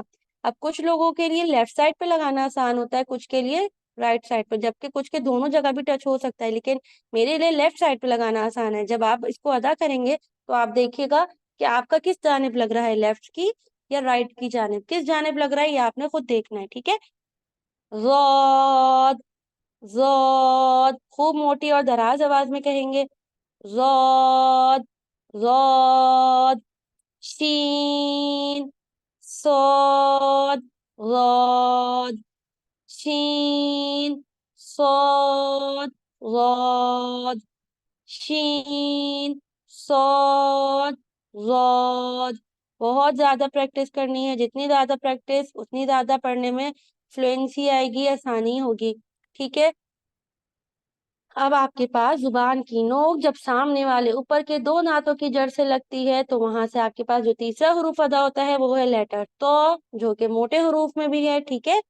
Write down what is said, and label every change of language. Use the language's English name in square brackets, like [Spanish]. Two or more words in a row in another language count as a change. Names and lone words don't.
[Hindi] अब कुछ लोगों के लिए [English] left side [Hindi] पे लगाना आसान होता है, कुछ के लिए [English] right side [Hindi] पे, जबकि कुछ के दोनों जगह भी टच हो सकता है, लेकिन मेरे लिए [English] left side [Hindi] पे लगाना आसान है। जब आप इसको अदा करेंगे तो आप देखिएगा कि आपका किस जानिब लग रहा है, लेफ्ट की या राइट की जानिब, किस जानिब लग रहा है ये आपने खुद देखना है, ठीक है। ज़ोद ज़ोद, खूब मोटी और दराज आवाज में कहेंगे, ज़ोद ज़ोद। शीन सोद ज़ोद शीन सोद ज़ोद शीन सोद ज़ोद। बहुत ज्यादा प्रैक्टिस करनी है, जितनी ज्यादा प्रैक्टिस उतनी ज्यादा पढ़ने में फ्लुएंसी आएगी, आसानी होगी, ठीक है। अब आपके पास जुबान की नोक जब सामने वाले ऊपर के दो दांतों की जड़ से लगती है तो वहां से आपके पास जो तीसरा हरूफ अदा होता है वो है लेटर तो, जो कि मोटे हरूफ में भी है, ठीक है।